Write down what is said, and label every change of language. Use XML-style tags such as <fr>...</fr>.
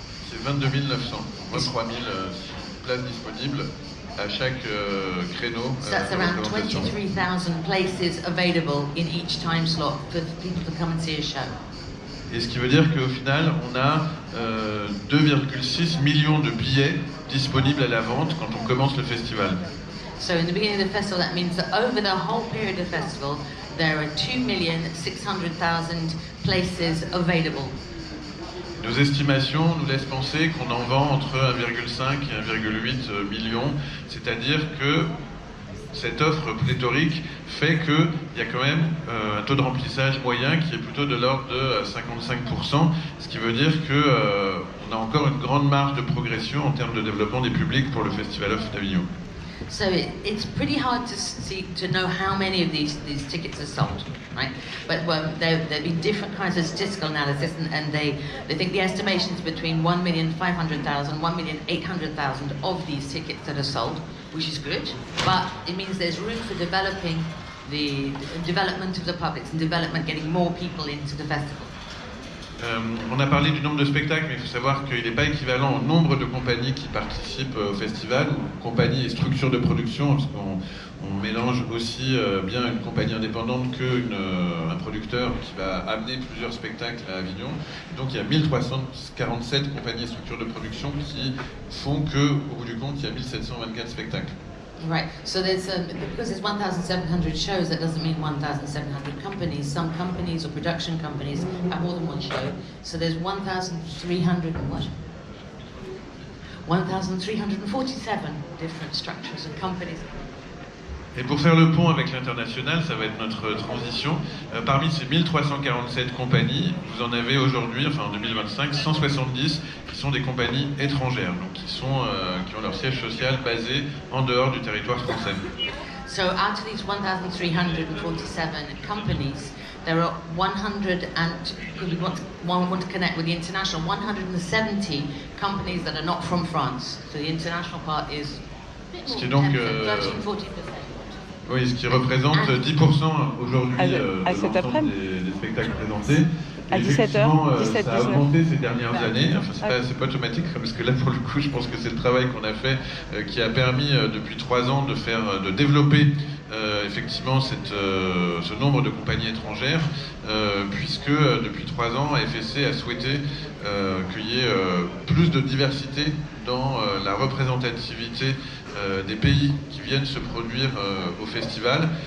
<fr>C'est 22 900, moins 3 000 places disponibles à chaque créneau.</fr> <en>So that's around 23,000 places available in each time slot for people to come and see a show.</en> <fr>Et ce qui veut dire qu'au final, on a 2,6 millions de billets disponibles à la vente quand on commence le festival.</fr> <en>So in the beginning of the festival, that means that over the whole period of the festival, there are 2,600,000 places available.</en> <fr>Nos estimations nous laissent penser qu'on en vend entre 1,5 et 1,8 million, c'est-à-dire que cette offre pléthorique fait qu'il y a quand même un taux de remplissage moyen qui est plutôt de l'ordre de 55%, ce qui veut dire qu'on a encore une grande marge de progression en termes de développement des publics pour le Festival Off d'Avignon.</fr> <en>So it's pretty hard to know how many of these tickets are sold, right? But there'll be different kinds of statistical analysis, and they think the estimations between 1,500,000, 1,800,000 of these tickets that are sold, which is good, but it means there's room for developing the development of the publics and getting more people into the festival.</en> <fr>On a parlé du nombre de spectacles, mais il faut savoir qu'il n'est pas équivalent au nombre de compagnies qui participent au festival, ou compagnies et structures de production, parce qu'on mélange aussi bien une compagnie indépendante qu'un producteur qui va amener plusieurs spectacles à Avignon. Donc il y a 1347 compagnies et structures de production qui font qu'au bout du compte, il y a 1724 spectacles.</fr> <en>Right. So there's because there's 1,700 shows, that doesn't mean 1,700 companies. Some companies or production companies have more than one show. So there's 1,300 and what? 1,347 different structures and companies.</en> <fr>Et pour faire le pont avec l'international, ça va être notre transition. Parmi ces 1347 compagnies, vous en avez aujourd'hui, enfin en 2025, 170 qui sont des compagnies étrangères, donc qui ont leur siège social basé en dehors du territoire français.</fr> <en>So out of these 1,347 companies, there are 100 and we want to connect with the international 170 companies that are not from France. So the international part is 13-14%.</en> <fr>Oui, ce qui représente 10% aujourd'hui de l'ensemble des spectacles présentés. À 17h, 17, ça a augmenté ces dernières années. Enfin, c'est pas automatique, parce que là, pour le coup, je pense que c'est le travail qu'on a fait qui a permis depuis 3 ans de développer effectivement ce nombre de compagnies étrangères, puisque depuis 3 ans, FSC a souhaité qu'il y ait plus de diversité dans la représentativité des pays qui viennent se produire au festival.</fr>